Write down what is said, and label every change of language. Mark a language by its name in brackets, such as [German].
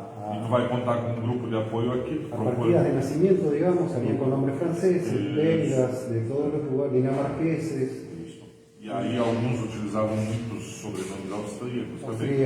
[Portuguese] E tu vai contar com um grupo de apoio aqui. [Spanish] a partidas de nacimiento, digamos, salían con nombres franceses, belgas, de todos los lugares, dinamarqueses, [Portuguese] E aí alguns utilizavam muitos sobrenomes austríacos também,